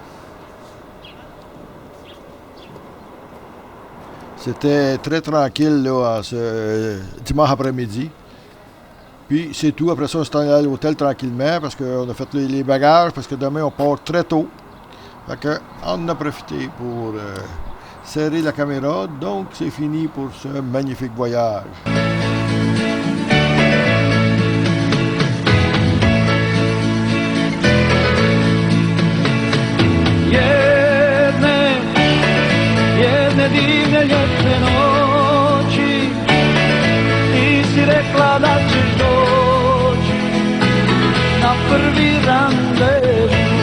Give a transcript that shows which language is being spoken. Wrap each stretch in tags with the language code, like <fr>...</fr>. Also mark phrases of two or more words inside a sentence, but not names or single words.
<fr>C'était très tranquille là, ce dimanche après-midi. Puis c'est tout. Après ça, on s'est allé à l'hôtel tranquillement parce qu'on a fait les bagages parce que demain on part très tôt. Fait que on a profité pour serrer la caméra. Donc c'est fini pour ce magnifique voyage.</fr> <hr>Jedne divne ljetne noći ti si rekla da ćeš doći na prvi randevu.</hr>